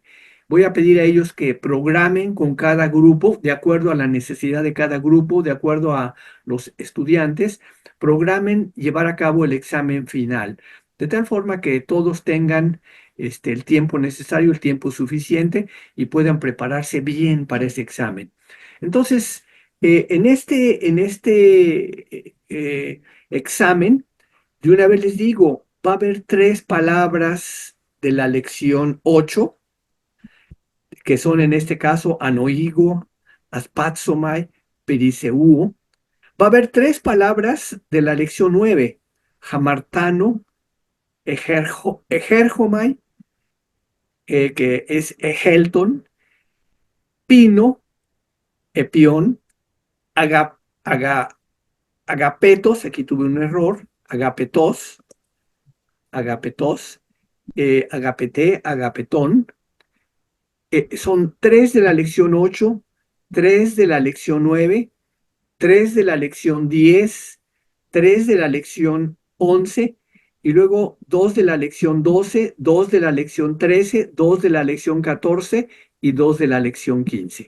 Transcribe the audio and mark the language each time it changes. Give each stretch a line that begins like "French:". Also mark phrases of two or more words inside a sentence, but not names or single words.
Spanish: Voy a pedir a ellos que programen con cada grupo, de acuerdo a la necesidad de cada grupo, de acuerdo a los estudiantes, programen llevar a cabo el examen final, de tal forma que todos tengan el tiempo necesario, el tiempo suficiente y puedan prepararse bien para ese examen. Entonces, en este examen, de una vez les digo, va a haber tres palabras de la lección 8 que son en este caso
Greek: ἀνοίγω ἀσπάζομαι περισσεύω.
Spanish: Va a haber tres palabras de la lección 9,
Greek: ἁμαρτάνω ἔρχομαι,
Spanish: que es
Greek: ἦλθον πίνω ἔπιον ἀγα ἀγα ἀγαπητός,
Spanish: aquí tuve un error,
Greek: ἀγαπητός ἀγαπητός ἀγαπητή ἀγαπητόν.
Spanish: Son tres de la lección 8, tres de la lección 9, tres de la lección 10, tres de la lección 11 y luego dos de la lección 12, dos de la lección 13, dos de la lección 14 y dos de la lección 15.